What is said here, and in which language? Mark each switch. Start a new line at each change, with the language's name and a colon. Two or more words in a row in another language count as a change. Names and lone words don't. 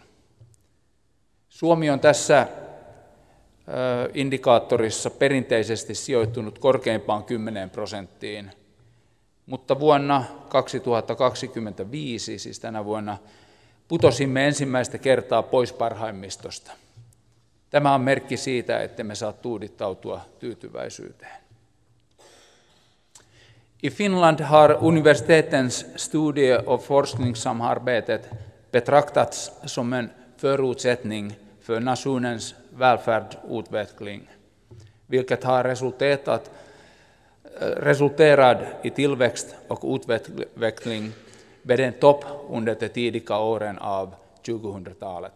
Finnish: Suomi on tässä indikaattorissa perinteisesti sijoittunut korkeimpaan 10%, mutta vuonna 2025, siis tänä vuonna, putosimme ensimmäistä kertaa pois parhaimmistosta. Tämä on merkki siitä, että me saa tuudittautua tyytyväisyyteen.
Swedish: I Finland har universitetens studie- och forskningssamarbetet betraktats som en förutsättning för nationens välfärdsutveckling, vilket har resulterat i tillväxt och utveckling vid en topp under de tidiga åren av 2000-talet.